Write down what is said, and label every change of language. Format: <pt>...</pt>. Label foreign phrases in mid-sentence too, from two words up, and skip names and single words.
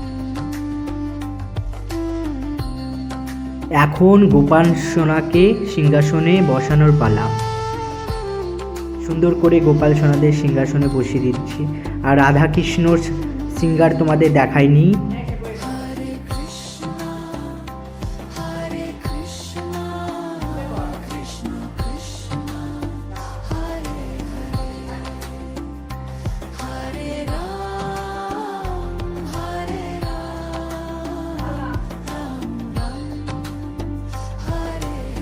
<bn>এখন গোপাল সোনাকে সিংহাসনে বসানোর পালা। সুন্দর করে গোপাল সোনাদের সিংহাসনে বসিয়ে দিচ্ছি, আর রাধাকৃষ্ণর সিঙ্গার তোমাদের দেখাইনি।</bn> <sa>Hare Krishna, Hare Krishna, Krishna Krishna, Hare Hare, Hare Ram, Hare Ram, Ram Ram, Hare</sa>